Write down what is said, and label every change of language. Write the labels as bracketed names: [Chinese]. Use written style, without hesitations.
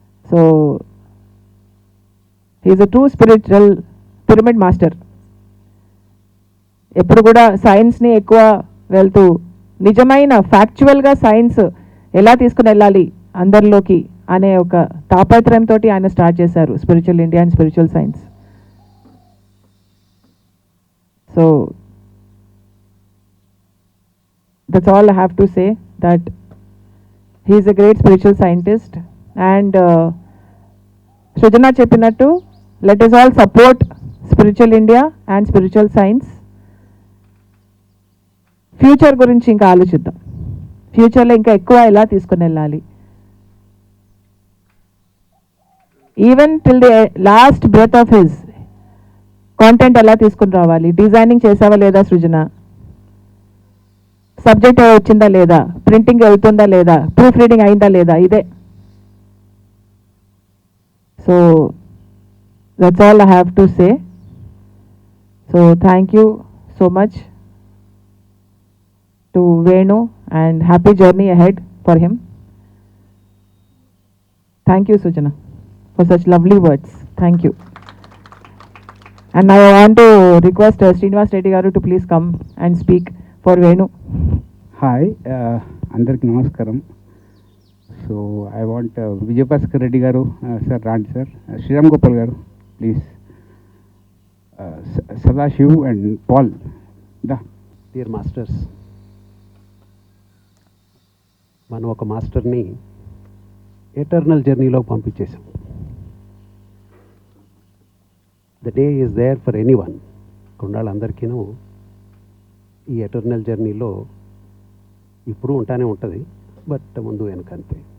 [English] So he is a true spiritual pyramid master. [Telugu] ఎప్పుడు కూడా సైన్స్ని ఎక్కువ వెళ్తూ నిజమైన ఫ్యాక్చువల్గా సైన్స్ ఎలా తీసుకుని వెళ్ళాలి అందరిలోకి అనే ఒక తాపత్రయంతో ఆయన స్టార్ట్ చేశారు spiritual India and spiritual science. [English] So that's all I have to say, that he is a great spiritual scientist. And Srijana [Telugu] cheppinattu, [English] let us all support spiritual India and spiritual science. [Telugu] Future గురించి ఇంకా ఆలోచిద్దాం. ఫ్యూచర్లో ఇంకా ఎక్కువ ఎలా తీసుకుని వెళ్ళాలి, [English] even till the last breath of his content [Telugu] ఎలా తీసుకుని రావాలి. డిజైనింగ్ చేసావా లేదా సృజన, సబ్జెక్ట్ వచ్చిందా లేదా, ప్రింటింగ్ వెళ్తుందా లేదా, ప్రూఫ్ రీడింగ్ అయిందా లేదా, ఇదే. [English] So that's all I have to say. So thank you so much to Venu and happy journey ahead for him. Thank you Sujana for such lovely words. Thank you. And now I want to request Srinivas Reddy garu to please come and speak for Venu. [Telugu] Hi, andariki namaskaram. [English] So I want Vijayabhaskar Reddy garu, sir, Rand sir, Sriram Gopal garu, please. Sadashiv and Paul. Dear masters, [Telugu] మనం ఒక మాస్టర్ని eternal జర్నీలో పంపించేసాం. [English] The day is there for anyone. [Telugu] కొండాళ్ళందరికీనూ ఈ eternal జర్నీలో ఇప్పుడు ఉంటానే ఉంటుంది, but ముందు వెనకంతే.